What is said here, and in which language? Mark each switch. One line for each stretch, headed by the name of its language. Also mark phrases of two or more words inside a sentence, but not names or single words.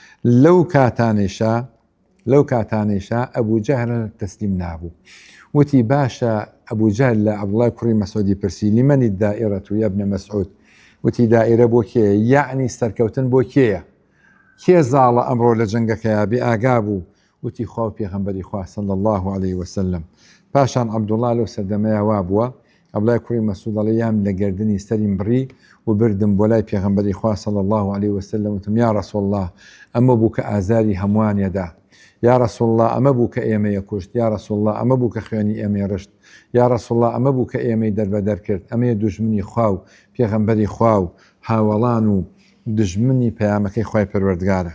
Central Kurdish: لەو کاتانێشە ئەبوو جەهل تەسلیم نابوو وتی باشە ئەبوو جەهل لە عەبدوڵای کوڕی مەسعودی پرسی
Arabic: لیمەنی دائیرەة یا ابن مەسعود
Central Kurdish: وتی دائیرە بۆ کێیە یعنی سەرکەوتن بۆ کێیە کێ زاڵە ئەمڕۆ لە جەنگەکەیە بێ ئاگا بوو وتی خوا و پێغەمبەری خوا
Arabic: صلی الله عليه وسلم
Central Kurdish: پاشان عەبدوڵا لەو سەردەمەیە وا بووە عەبدوڵای کوڕی مەسعود ئەڵێ یام لە گردنی سەریم بڕی و بردم بۆ لای پێغەمبەری خوا صلی
Arabic: الله عليه وسلم
Central Kurdish: وتم
Arabic: یا رسول الله
Central Kurdish: ئەمە بوو کە ئازاری هەمووانیەدا
Arabic: یا رسول الله
Central Kurdish: ئەمە بوو کە ئێمەیە کوشت
Arabic: یا رسول الله
Central Kurdish: ئەمە بوو کە خوێنی ئێمەی ڕشت
Arabic: یا رسول الله
Central Kurdish: ئەمە بوو کە ئێمەی دەربەدەر کرد ئەمەیە دوژمنی خوا و پێغەمبەری خوا و هاوەڵان و دژمنی پەیامەکەی خوای پەروەردگارە